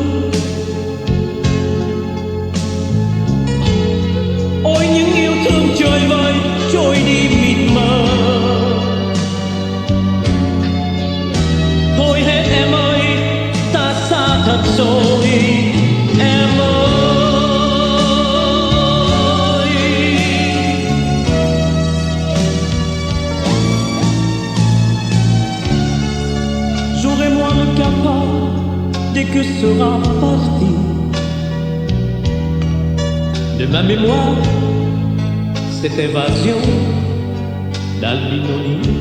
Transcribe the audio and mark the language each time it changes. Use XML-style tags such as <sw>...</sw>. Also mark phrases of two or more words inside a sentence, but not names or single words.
<vi>Ôi những yêu thương trời vơi trôi đi mịt mờ. Thôi hết em ơi, ta xa thật rồi em ơi.</vi> <fr>J'aurai-moi le cafard dès que sera parti de ma mémoire cette évasion d'Albinoni.</fr>